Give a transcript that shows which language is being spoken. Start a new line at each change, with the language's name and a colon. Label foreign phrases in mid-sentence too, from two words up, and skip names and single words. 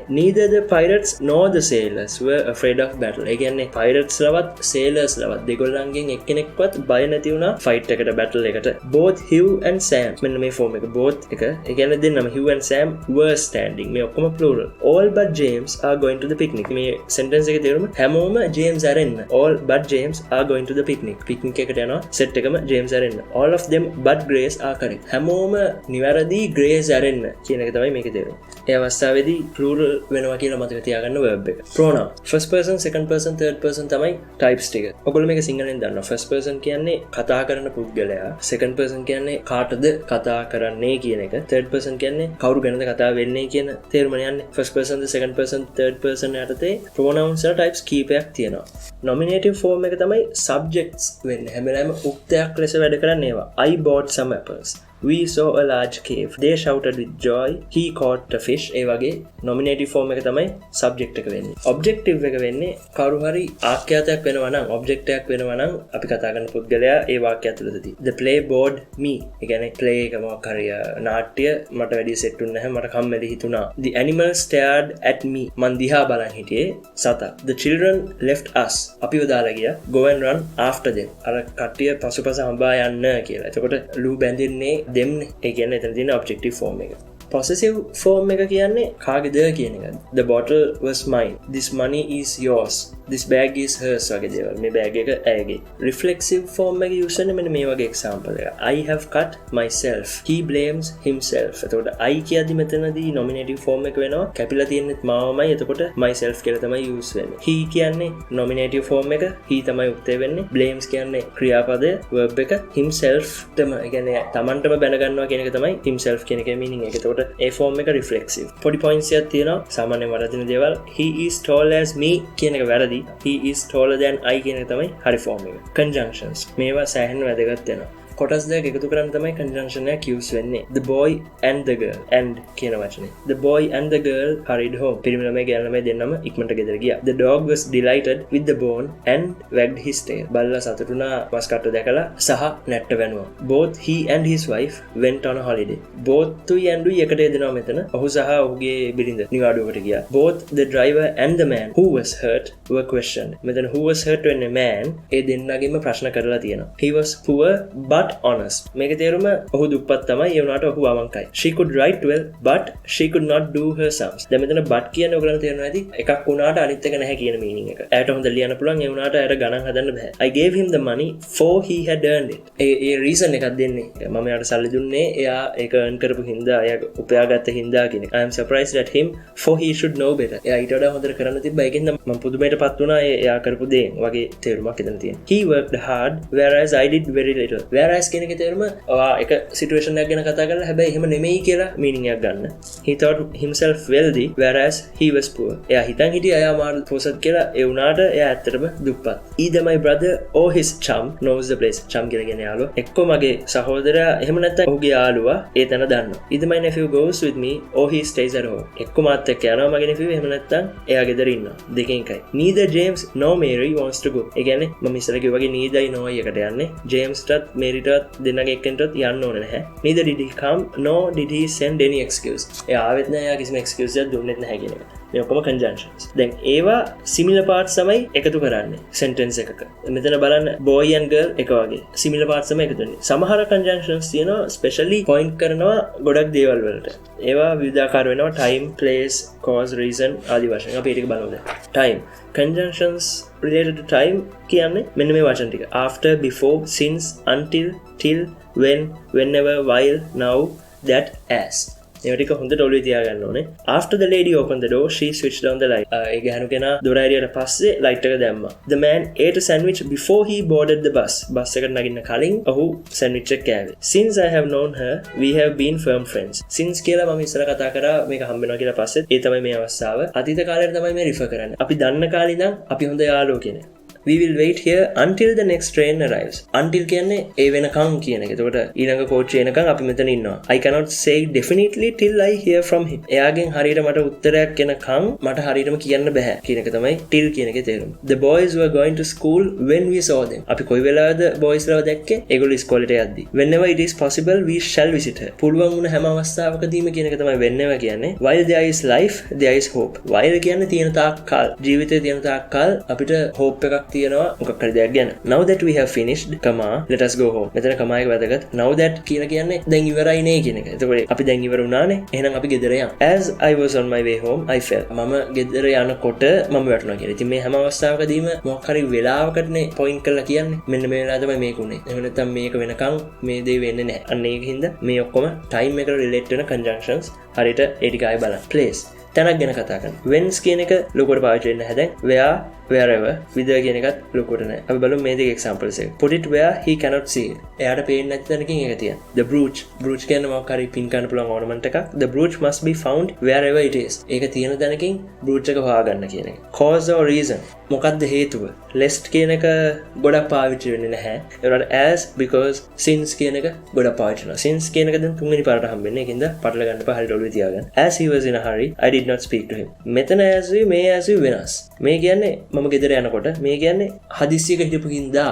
English: Neither the pirates nor the sailors were afraid of battle.
Sinhala: ඒ කියන්නේ pirates ලවත් sailors ලවත් දෙගොල්ලන්ගෙන් එක්කෙනෙක්වත් බය නැති වුණා fight එකට battle එකට.
English: Both Hugh and Sam.
Sinhala: මෙන්න මේ form එක both එක. ඒ කියන්නේ දෙන්නම
English: Hugh and Sam were standing.
Sinhala: මේ ඔක්කොම plural.
English: All but James are going to the picnic.
Sinhala: මේ sentence එකේ තේරුම හැමෝම James අරෙන්න.
English: All but James are going to the picnic.
Sinhala: picnic එකට යනවා set එකම James අරෙන්න.
English: All of them but Grace are correct.
Sinhala: හැමෝම නිවැරදි Grace අරෙන්න කියන එක තමයි මේකේ තේරුම. ඒ අවස්ථාවේදී plural වෙනවා කියලා මතක තියාගන්න verb එක.
English: pronoun first person, second person, third person
Sinhala: තමයි types ටික. ඔයගොල්ලෝ මේක සිංහලෙන් දන්නවා.
English: first person
Sinhala: කියන්නේ කතා කරන පුද්ගලයා.
English: second person
Sinhala: කියන්නේ කාටද කතා කරන්නේ කියන එක.
English: third person
Sinhala: කියන්නේ කවුරු ගැනද කතා වෙන්නේ කියන තේරුම යන්නේ.
English: first person, second person, third person
Sinhala: යටතේ pronouns වල types කීපයක් තියෙනවා.
English: nominative form
Sinhala: එක තමයි subjects වෙන්නේ. හැම වෙලාවෙම උක්තයක් ලෙස වැඩ කරන්නේ ඒවා.
English: I bought some apples. We saw a large cave. They shouted with joy. He caught a fish.
Sinhala: ඒ වගේ
English: nominative form
Sinhala: එක තමයි subject එක වෙන්නේ. objective එක වෙන්නේ කවුරු හරි ආඛ්‍යාතයක් වෙනවා නම් object එකක් වෙනවා නම් අපි කතා කරන පුද්ගලයා ඒ වාක්‍යය ඇතුළතදී.
English: The play bored me.
Sinhala: ඒ කියන්නේ play එක මොකක් හරි නාට්‍ය මට වැඩි සෙට් වුණ නැහැ. මට කම්මැලි හිතුණා.
English: The animal stared at me.
Sinhala: මන් දිහා බලන් හිටියේ සතා.
English: The children left us.
Sinhala: අපිව දාලා ගියා.
English: Go and run after them.
Sinhala: අර කට්ටිය පසුපස හඹා යන්න කියලා. එතකොට ලූ බැඳින්නේ දෙම්නේ. ඒ කියන්නේ එතන තියෙන
English: objective form
Sinhala: එක.
English: Possessive form
Sinhala: එක කියන්නේ කාගේද කියන එක.
English: The bottle was mine. This money is yours. This bag is hers
Sinhala: වගේ දේවල්. මේ bag එක ඇයගේ.
English: Reflexive form
Sinhala: එක use කරන්නේ මෙන්න මේ වගේ example එක.
English: I have cut myself. He blames himself.
Sinhala: එතකොට I කියද්දි මෙතනදී
English: nominative form
Sinhala: එක වෙනවා. කැපිලා තියෙන්නේ මාවමයි. එතකොට myself කියලා තමයි use වෙන්නේ. He කියන්නේ
English: nominative form
Sinhala: එක. He තමයි උත්තේ වෙන්නේ. Blames කියන්නේ ක්‍රියාපදය verb එක. Himself තමයි කියන්නේ තමන්ටම බැන ගන්නවා කියන එක තමයි himself කියන එකේ meaning එක. එතකොට ඒ form එක reflexive. පොඩි points එකක් තියෙනවා. සාමාන්‍යයෙන් වරදින දේවල්.
English: He is tall as me
Sinhala: කියන එක වැරදි.
English: He is taller than I
Sinhala: කියන එක තමයි හරි
English: form එක. Conjunctions.
Sinhala: මේවා සෑහෙන වැදගත් වෙනවා. කොටස් දෙක එකතු කරන් තමයි conjunction එක use වෙන්නේ.
English: The boy and the girl. And
Sinhala: කියන වචනේ.
English: The boy and the girl hurried home.
Sinhala: පිරිමි ළමයි ගෑනු ළමයි දෙන්නම ඉක්මනට ගෙදර ගියා.
English: The dog was delighted with the bone and wagged his tail.
Sinhala: බල්ලා සතුටුනා මස් කට්ට දැකලා සහ නැට්ට වැනුවා.
English: Both he and his wife went on a holiday.
Sinhala: Both තුයි and උයි එකට යෙදෙනවා මෙතන. ඔහු සහ ඔහුගේ බිරිඳ නිවාඩුවකට ගියා.
English: Both the driver and the man who was hurt were questioned.
Sinhala: මෙතන
English: who was hurt
Sinhala: වෙන්නේ man. ඒ දෙන්නගෙම ප්‍රශ්න කරලා තියෙනවා.
English: He was poor but honest.
Sinhala: මේක තේරුම ඔහු දුප්පත් තමයි ඒ වුණාට ඔහු අවංකයි.
English: She could write well but she could not do her sums.
Sinhala: දැන් මෙතන but කියන්නේ ඔයගලන්ට තේරෙනවා ඇති එකක් වුණාට අනිත් එක නැහැ කියන meaning එක. එයාට හොඳ ලියන්න පුළුවන් ඒ වුණාට එයාට ගණන් හදන්න බෑ.
English: I gave him the money for he had earned it.
Sinhala: ඒ reason එකක් දෙන්නේ. මම එයාට සල්ලි දුන්නේ එයා ඒක earn කරපු හින්දා එයා උපයාගත්ත හින්දා කියන එක.
English: I am surprised at him for he should know better.
Sinhala: එයා ඊට වඩා හොඳට කරන්න තිබ්බා. ඒකෙන් මම පුදුමයටපත් වුණා එයා කරපු දේ වගේ තේරුමක් එතන තියෙනවා.
English: He worked hard whereas I did very little.
Sinhala: Whereas කියන එක තේරුම එක සිටුේෂන් එකක් ගැන කතා කරලා හැබැයි එහෙම නෙමෙයි කියලා meaning එකක් ගන්න.
English: He thought himself wealthy whereas he was poor.
Sinhala: එයා හිතන් හිටියේ එයා මාළු පොසත් කියලා ඒ වුණාට එයා ඇත්තටම දුප්පත්.
English: Either my brother or his chum knows the place.
Sinhala: chum කියලා කියන්නේ යාළුවා. එක්ක මගේ සහෝදරයා එහෙම නැත්නම් ඔහුගේ යාළුවා ඒ තැන දන්නවා.
English: Either my nephew goes with me or he stays at home.
Sinhala: එක්ක මාත් එක්ක යනවා මගේ nephew එහෙම නැත්නම් එයා ගෙදර ඉන්නවා. දෙකෙන් එකයි.
English: Neither James nor Mary wants to go.
Sinhala: ඒ කියන්නේ මම ඉස්සර කිව්වා වගේ
English: neither no
Sinhala: එකට යන්නේ. James ටත් Mary ටත් දෙන්නගේ එක්කෙන්ටත් යන්න ඕනේ නැහැ.
English: Neither did he come nor did he send any excuse.
Sinhala: එයා ආවෙත් නැහැ එයා කිසිම excuse එකක් දුන්නෙත් නැහැ කියන එක. මේ ඔක්කොම conjunctions. දැන් ඒවා
English: similar parts
Sinhala: තමයි එකතු කරන්නේ sentence එකක. මෙතන බලන්න
English: boy and girl
Sinhala: එක වගේ
English: similar parts
Sinhala: තමයි එකතු වෙන්නේ. සමහර conjunctions තියෙනවා
English: specially point
Sinhala: කරනවා ගොඩක් දේවල් වලට. ඒවා විවිධාකාර වෙනවා
English: time, place, cause, reason
Sinhala: ආදී වශයෙන්. අපි ඒක බලමු දැන්.
English: Time.
Sinhala: Conjunctions related to time කියන්නේ මෙන්න මේ වචන ටික.
English: After, before, since, until, till, when, whenever, while, now, that, as.
Sinhala: ඒවා ටික හොඳට ඔළුවේ තියාගන්න ඕනේ.
English: After the lady opened the door, she switched on the light.
Sinhala: ඒ ගහනු කෙනා දොර ඇරියට පස්සේ light එක දැම්මා.
English: The man ate a sandwich before he boarded the bus.
Sinhala: බස් එකට නගින්න කලින් ඔහු sandwich එක කෑවේ.
English: Since I have known her, we have been firm friends.
Sinhala: Since කියලා මම ඉස්සර කතා කරා මේක හම්බ වෙනවා කියලා පස්සෙත් ඒ තමයි මේ අවස්ථාව. අතීත කාලයට තමයි මේ refer කරන්නේ. අපි දන්න කාලේ ඉඳන් අපි හොඳ යාළුවෝ කෙනෙක්.
English: We will wait here until the next train arrives.
Sinhala: Until කියන්නේ ඒ වෙනකන් කියන එක. එතකොට ඊළඟ කෝච්චිය එනකන් අපි මෙතන ඉන්නවා.
English: I cannot say definitely till I hear from him.
Sinhala: එයාගෙන් හරියට මට උත්තරයක් එනකන් මට හරියටම කියන්න බෑ කියන එක තමයි till කියන එකේ තේරුම.
English: The boys were going to school when we saw them.
Sinhala: අපි කොයි වෙලාවද boys ලාව දැක්කේ? ඒගොල්ලෝ ඉස්කෝලේට යද්දි.
English: Whenever it is possible we shall visit her.
Sinhala: පුළුවන් වුණ හැම අවස්ථාවකදීම කියන එක තමයි whenever කියන්නේ.
English: While there is life, there is hope.
Sinhala: While කියන්නේ තියෙන තාක් කාල. ජීවිතේ තියෙන තාක් කාල අපිට hope එකක් තියෙනවා මොකක් හරි දෙයක් ගැන.
English: Now that we have finished, let us go home.
Sinhala: මෙතන කමා එක වැදගත්.
English: Now that
Sinhala: කියලා කියන්නේ දැන් ඉවරයි නේ කියන එක. එතකොට අපි දැන් ඉවර වුණානේ. එහෙනම් අපි ගෙදර යමු. As I was on my way home, I fell. මම ගෙදර යනකොට මම වැටුණා කියලා. ඉතින් මේ හැම අවස්ථාවකදීම මොකක් හරි වෙලාවකටනේ point කරලා කියන්නේ. මෙන්න මේ වෙලාව තමයි මේක උනේ. එහෙම නැත්නම් මේක වෙනකන් මේ දේ වෙන්නේ නැහැ. අන්න ඒකින්ද මේ ඔක්කොම time එකට relate වෙන conjunctions හරියට ඒ ටික ආයෙ බලන්න. Place. තැනක් ගැන කතා කරන. whence කියන එක ලොකුවට පාවිච්චි වෙන්නේ නැහැ. දැන්
English: where, wherever, whither
Sinhala: කියන එකත් ලොකුවට නැහැ. අපි බලමු මේ දෙක examples එක.
English: put it where he cannot see it.
Sinhala: එයාට පේන්නේ නැති තැනකින් ඒක තියන්න.
English: the brooch
Sinhala: කියන්නේ මොකක් හරි pin කරන්න පුළුවන් ornament එකක්.
English: the brooch must be found wherever it is.
Sinhala: ඒක තියෙන තැනකින් brooch එක හොයාගන්න කියන එක.
English: cause or reason
Sinhala: මොකක්ද හේතුව? lest කියන එක ගොඩක් පාවිච්චි වෙන්නේ නැහැ. ඒ වුණාට
English: as, because, since
Sinhala: කියන එක ගොඩක් පාවිච්චි වෙනවා. since කියන එක දැන් තුන්වෙනි පාරට හම්බෙන්නේ. ඒකින්ද පටල ගන්න එපා. හරියට ඔළුවේ තියාගන්න.
English: as he was in a hurry I did not speak to him.
Sinhala: මෙතන as මේ as වෙනස්. මේ කියන්නේ මම ගෙදර යනකොට මේ කියන්නේ හදිස්සියක හිටපු හින්දා.